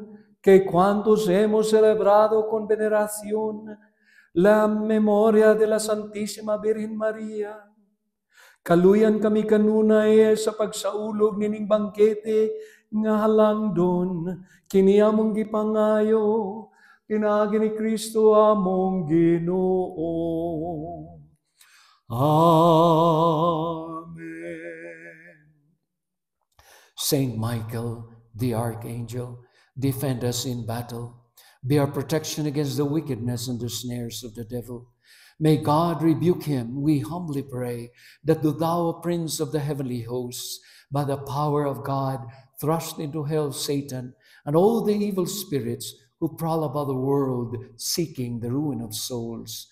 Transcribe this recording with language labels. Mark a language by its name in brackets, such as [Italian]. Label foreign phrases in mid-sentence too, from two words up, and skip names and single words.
[Spanish] que cuantos hemos celebrado con veneración la memoria de la Santísima Virgen María, [Cebuano] kaluyan kami kanunay sa pagsaulog nining bangkete nga halangdon, kini among gipangayo, pinagi ni Kristo among Ginoo. Amen. [English] Saint Michael, the Archangel, defend us in battle. Be our protection against the wickedness and the snares of the devil. May God rebuke him, we humbly pray, that thou, Prince of the heavenly hosts, by the power of God, thrust into hell Satan and all the evil spirits who prowl about the world, seeking the ruin of souls.